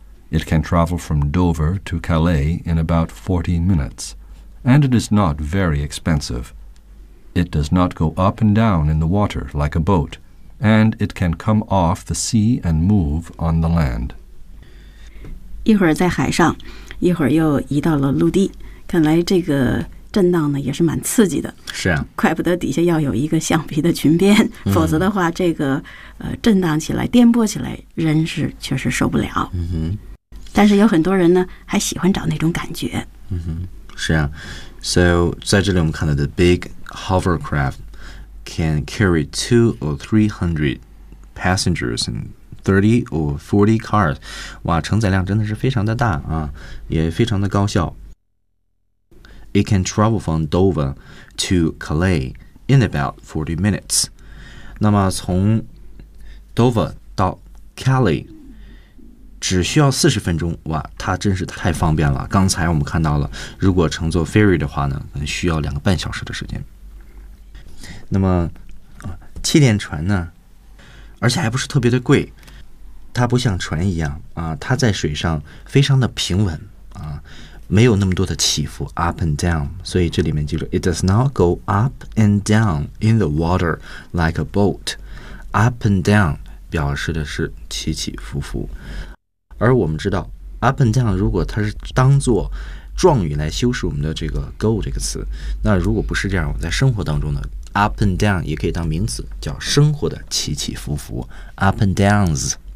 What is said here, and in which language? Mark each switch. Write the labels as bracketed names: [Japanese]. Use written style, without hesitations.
[English] It can travel from Dover to Calais in about 40 minutes, and it is not very expensive. It does not go up and down in the water like a boat, and it can come off the sea and move on the land. [Chinese] 一会儿在海上，一会儿又移到了陆地，看来这个震荡呢也是蛮刺激的。是啊，怪不得底下要有一个橡皮的裙边，否则的话，这个震荡起来、颠簸起来，人是确实受不了。嗯哼。但是有很多人呢还喜欢找那种感觉。嗯哼，是啊。 [English] So, [Chinese] 在这里我们看到 [English] the big hovercraft can carry 200 or 300 passengers and 30 or 40 cars. [Chinese] 哇，承载量真的是非常的大啊，也非常的高效。 [English] It can travel from Dover to Calais in about 40 minutes. [Chinese] 那么从 Dover 到 Calais只需要40分钟，哇，它真是太方便了。刚才我们看到了，如果乘坐 ferry 的话呢，需要2.5小时的时间。那么，气垫船呢，而且还不是特别的贵，它不像船一样啊，它在水上非常的平稳啊，没有那么多的起伏 up and down。所以这里面记住 ， [English] it does not go up and down in the water like a boat。 [Chinese] up and down 表示的是起起伏伏。而我们知道 up and down 如果它是当做状语来修饰我们的这个 go 这个词，那如果不是这样，在生活当中呢 up and down 也可以当名词，叫生活的起起伏伏 up and downs.